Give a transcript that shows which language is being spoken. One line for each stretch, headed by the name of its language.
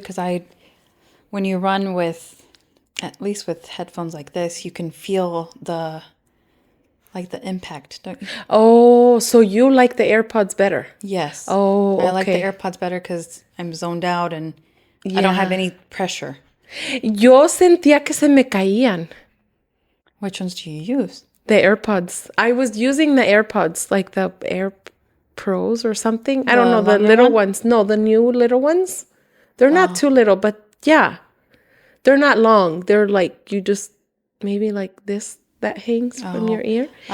English: Because when you run at least with headphones like this, you can feel the impact, don't you? Oh, so you like the AirPods better? Yes. Oh, okay. I like the AirPods better because I'm zoned out and I don't have any pressure.
Spanish: Yo sentía que se me caían.
English: Which ones do you use? The AirPods. I was using the AirPods, like the Air Pros or something. I don't know, the little ones. No, the new little ones. They're not too little, but yeah. They're not long. They're like, you just, maybe like this, that hangs from your ear.